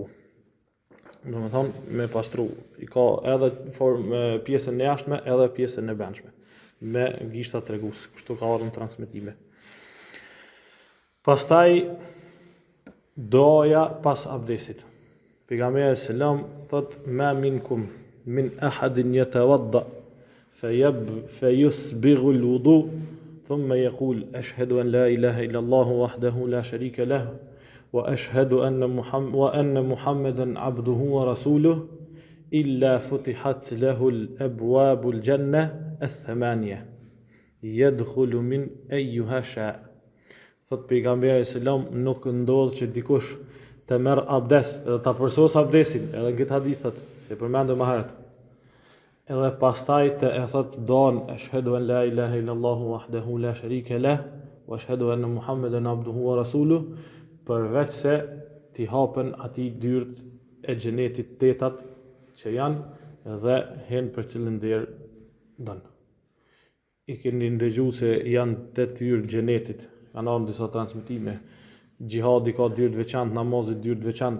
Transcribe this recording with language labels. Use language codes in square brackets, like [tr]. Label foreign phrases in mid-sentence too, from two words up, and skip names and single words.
[sq] Domethënë me pastru. I ka edhe pjesën e jashtme, edhe pjesën e brendshme, me gishta tregues. Kështu ka ardhur në transmetime. Pastaj doja pas abdesit. Pejgamberi selam thot [ar] ما منكم من أحد يتوضأ فيسبغ الوضوء ثم يقول أشهد أن لا إله إلا الله وحده لا شريك له وأشهد أن محمدا عبده ورسوله إلا فتحت له الأبواب الجنة الثمانية يدخل من أيها شاء. [sq] Thot pejgamberi selam nuk ndodh që dikush të merr abdes edhe ta përsos abdesin, edhe këtë hadith thot, që përmendëm më herët. edhe pastaj të e thot don [ar] أشهد أن لا إله إلا الله وحده لا شريك له وأشهد أن محمدا عبده ورسوله, [sq] përveç se t'i hapen ati dyrt e xhenetit tetat që janë dhe hen për cilën der don. I keni ndëgju se janë 8 hyrë xhenetit, kanë ardhur disa transmetime. Gjihadi ka dyrt veçantë, namazi dyrt veçantë.